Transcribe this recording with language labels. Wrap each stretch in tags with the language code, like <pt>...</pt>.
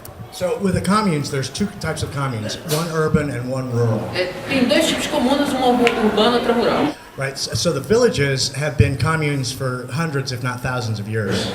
<en>So with the communes, there's two types of communes, one urban and one rural.</en> <pt>Tem dois tipos de comunas, uma urbana e outra rural.</pt> <en>Right, so the villages have been communes for hundreds, if not thousands of years.</en>